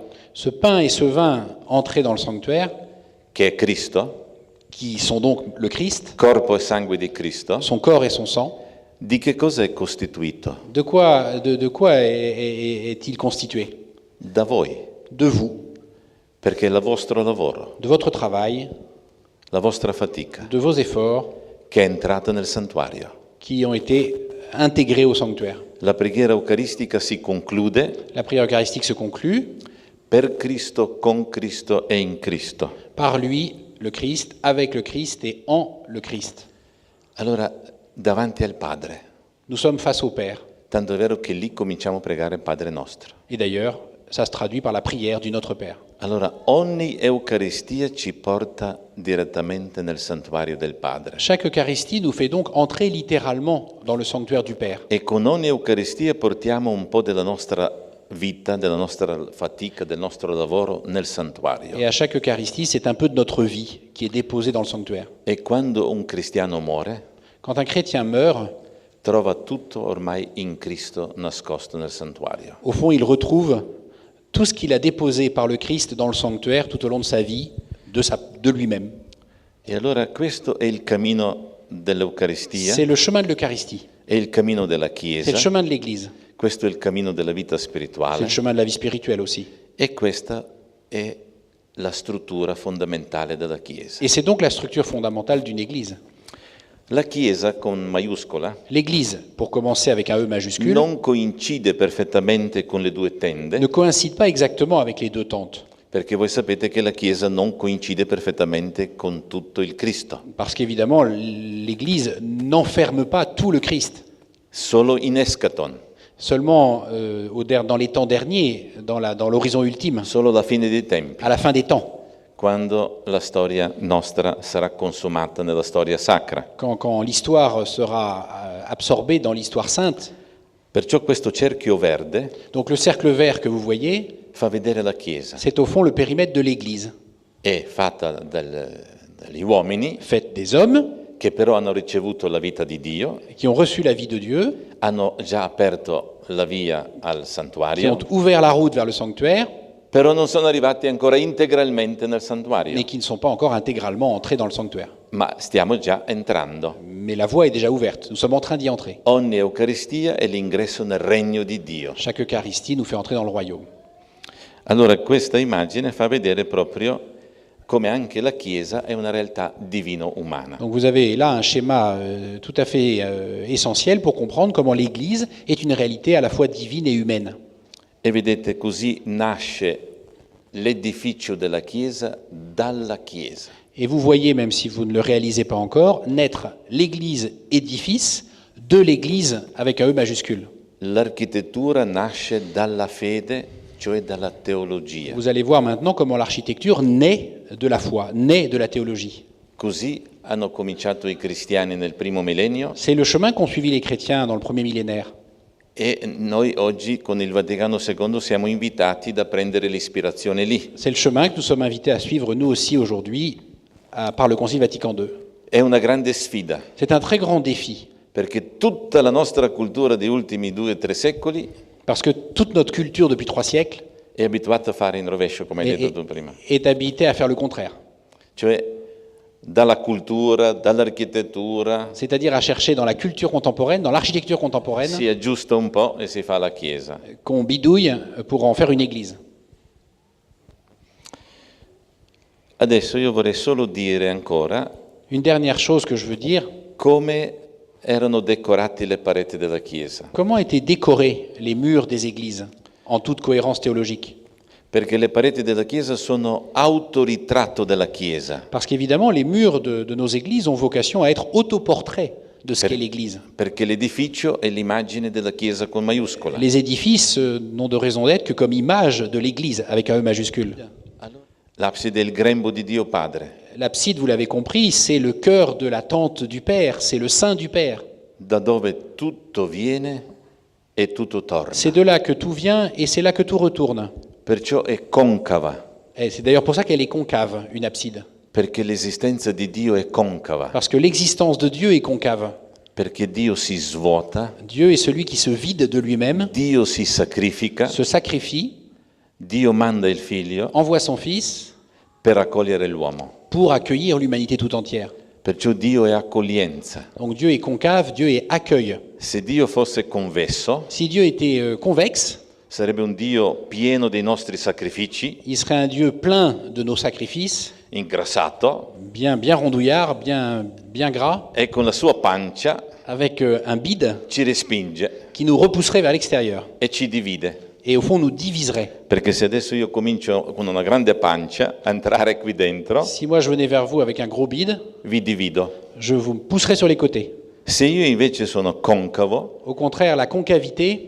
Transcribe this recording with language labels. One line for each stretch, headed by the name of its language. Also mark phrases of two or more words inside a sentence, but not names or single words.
French: Ce pain et ce vin entrés dans le sanctuaire,
Italian: che è Cristo,
French: qui sont donc le Christ,
Italian: corpo e sangue di Cristo,
French: son corps et son sang,
Italian: di che cosa è costituito?
French: de quoi est-il constitué?
Italian: Da voi,
French: De vous,
Italian: perché è il vostro lavoro,
French: de votre travail,
Italian: la vostra fatica,
French: de vos efforts
Italian: che è entrata nel santuario.
French: qui ont été intégrés au sanctuaire.
Italian: La preghiera eucaristica si conclude
French: La prière eucharistique se conclut
Italian: per Cristo, con Cristo e in Cristo.
French: par lui, le Christ, avec le Christ et en le Christ.
Italian: Allora, davanti al Padre,
French: Nous sommes face au Père.
Italian: tanto è vero che lì cominciamo a pregare Padre nostro.
French: Et d'ailleurs, ça se traduit par la prière du Notre Père.
Italian: Allora, ogni Eucaristia ci porta direttamente nel santuario del Padre.
French: Chaque Eucharistie nous fait donc entrer littéralement dans le sanctuaire du Père.
Italian: E con ogni Eucaristia portiamo un po' della nostra vita, della nostra fatica, del nostro lavoro nel santuario.
French: Et à chaque Eucharistie, c'est un peu de notre vie qui est déposée dans le sanctuaire.
Italian: E quando un cristiano muore,
French: Quand un chrétien meurt,
Italian: trova tutto ormai in Cristo nascosto nel santuario.
French: au fond, il retrouve tout ce qu'il a déposé par le Christ dans le sanctuaire tout au long de sa vie, de lui-même.
Italian: E allora questo è il cammino dell'Eucaristia,
French: C'est le chemin de l'Eucharistie,
Italian: è il cammino della
French: c'est
Italian: Chiesa,
French: le chemin de l'Église,
Italian: questo è il cammino della vita
French: c'est
Italian: spirituale
French: le chemin de la vie spirituelle aussi.
Italian: e questa è la struttura fondamentale della Chiesa.
French: Et c'est donc la structure fondamentale d'une Église.
Italian: La Chiesa con maiuscola
French: L'Église, pour commencer avec un E majuscule,
Italian: non coincide perfettamente con le due tende,
French: ne coïncide pas exactement avec les deux tentes.
Italian: perché voi sapete che la Chiesa non coincide perfettamente con tutto il Cristo,
French: Parce qu'évidemment, l'Église n'enferme pas tout le Christ.
Italian: solo in eschaton,
French: Seulement dans les temps derniers, dans l'horizon ultime,
Italian: solo alla fine dei tempi.
French: à la fin des temps.
Italian: quando la storia nostra sarà consumata nella storia sacra.
French: Quand l'histoire sera absorbée dans l'histoire sainte.
Italian: Perciò questo cerchio verde
French: Donc le cercle vert que vous voyez,
Italian: fa vedere la Chiesa.
French: c'est au fond le périmètre de l'Église,
Italian: È fatta dagli uomini
French: faite des hommes
Italian: che però hanno ricevuto la vita di Dio,
French: qui ont reçu la vie de Dieu,
Italian: hanno già aperto la via al
French: qui ont
Italian: santuario,
French: ouvert la route vers le sanctuaire,
Italian: però non sono arrivati ancora integralmente nel
French: mais
Italian: santuario.
French: qui ne sont pas encore intégralement entrés dans le sanctuaire.
Italian: Ma stiamo già entrando.
French: Mais la voie est déjà ouverte, nous sommes en train d'y entrer.
Italian: Ogni Eucaristia è l'ingresso nel regno di Dio.
French: Chaque Eucharistie nous fait entrer dans le royaume.
Italian: Allora questa immagine fa vedere proprio come anche la Chiesa è una realtà divino-umana.
French: Donc vous avez là un schéma tout à fait essentiel pour comprendre comment l'Église est une réalité à la fois divine et humaine.
Italian: E vedete, così nasce l'edificio della Chiesa dalla Chiesa.
French: Et vous voyez, même si vous ne le réalisez pas encore, naître l'Église édifice de l'Église avec un E majuscule.
Italian: L'architettura nasce dalla fede, cioè dalla teologia.
French: Vous allez voir maintenant comment l'architecture naît de la foi, naît de la théologie.
Italian: Così hanno cominciato i cristiani nel primo millennio
French: C'est le chemin qu'ont suivi les chrétiens dans le premier millénaire.
Italian: e noi oggi con il Vaticano II siamo invitati da prendere l'ispirazione lì.
French: C'est le chemin que nous sommes invités à suivre nous aussi aujourd'hui par le Concile Vatican II.
Italian: È una grande sfida,
French: C'est un très grand défi,
Italian: perché tutta la nostra cultura degli ultimi 2-3 secoli
French: parce que toute notre culture depuis 3 siècles
Italian: è abituata a fare in rovescio, come hai detto tu prima.
French: est habitée à faire le contraire,
Italian: Cioè dalla cultura, dall'architettura,
French: c'est-à-dire à chercher dans la culture contemporaine, dans l'architecture contemporaine,
Italian: si aggiusta un po' e si fa la Chiesa.
French: qu'on bidouille pour en faire une église.
Italian: Adesso io vorrei solo dire ancora
French: Une dernière chose que je veux dire,
Italian: come erano decorati le pareti della Chiesa,
French: comment étaient décorés les murs des églises en toute cohérence théologique?
Italian: perché le pareti della Chiesa sono autoritratto della Chiesa,
French: Parce qu'évidemment, les murs de nos églises ont vocation à être autoportraits de ce qu'est l'église.
Italian: perché l'edificio è l'immagine della Chiesa con maiuscola.
French: Les édifices n'ont de raison d'être que comme image de l'église avec un E majuscule.
Italian: L'abside è il grembo di Dio Padre,
French: L'abside, vous l'avez compris, c'est le cœur de la tente du Père, c'est le sein du Père.
Italian: da dove tutto viene e tutto torna.
French: C'est de là que tout vient et c'est là que tout retourne.
Italian: Perciò è concava,
French: Et c'est d'ailleurs pour ça qu'elle est concave, une abside.
Italian: perché l'esistenza di Dio è concava,
French: Parce que l'existence de Dieu est concave.
Italian: perché Dio si svuota,
French: Dieu est celui qui se vide de lui-même,
Italian: Dio si sacrifica,
French: se sacrifie,
Italian: Dio manda il figlio
French: envoie son Fils
Italian: per accogliere l'uomo.
French: pour accueillir l'humanité tout entière.
Italian: Perciò Dio è accoglienza.
French: Donc Dieu est concave, Dieu est accueil.
Italian: Se Dio fosse convesso,
French: Si Dieu était convexe,
Italian: sarebbe un Dio pieno dei nostri sacrifici,
French: il serait un Dieu plein de nos sacrifices,
Italian: ingrassato,
French: bien rondouillard, bien gras,
Italian: e con la sua pancia
French: avec un bide
Italian: ci respinge
French: qui nous repousserait vers l'extérieur
Italian: e ci divide.
French: et au fond nous diviserait.
Italian: Perché se adesso io comincio con una grande pancia a entrare qui dentro,
French: Si moi je venais vers vous avec un gros bide,
Italian: vi divido.
French: je vous pousserais sur les côtés.
Italian: Se io invece sono concavo,
French: Au contraire, la concavité,